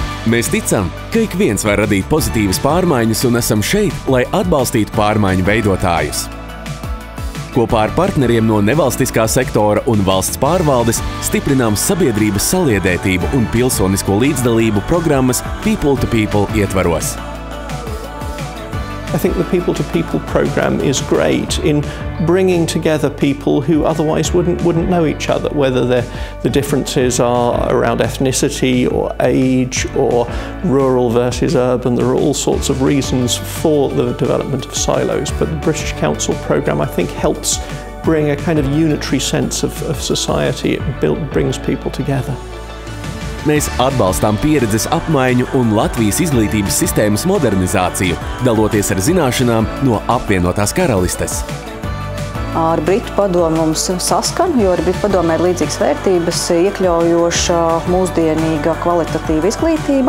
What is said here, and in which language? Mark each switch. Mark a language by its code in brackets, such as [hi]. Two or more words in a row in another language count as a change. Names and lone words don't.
[lv] Mēs ticam, ka ik viens var radīt pozitīvas pārmaiņas un esam šeit, lai atbalstītu pārmaiņu veidotājus. Kopā ar partneriem no nevalstiskā sektora un valsts pārvaldes stiprinām sabiedrības saliedētību un pilsonisko līdzdalību programmas People to People ietvaros. [en] I think the People to People program is great in bringing together people who otherwise wouldn't know each other, whether the differences are around ethnicity or age or rural versus urban. There are all sorts of reasons for the development of silos, but the British Council program, I think, helps bring a kind of unitary sense of society. It brings people together. [lv] Mēs atbalstām pieredzes apmaiņu un Latvijas izglītības sistēmas modernizāciju, daloties ar zināšanām no apvienotās karalistes. Ar Britu padomu mums saskan, jo ar Britu padomē ir līdzīgas vērtības, iekļaujoša, mūsdienīga, kvalitatīva izglītība.